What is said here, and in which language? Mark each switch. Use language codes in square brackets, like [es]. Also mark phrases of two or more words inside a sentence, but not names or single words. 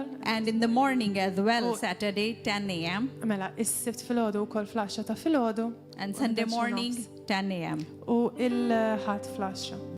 [en] and in the morning as well, Saturday 10 a.m. [mt] mela is-sibt filgħodu wkoll fl-10 ta' filgħodu [en] and Sunday morning 10 a.m. [mt] u il-ħadd fl-10.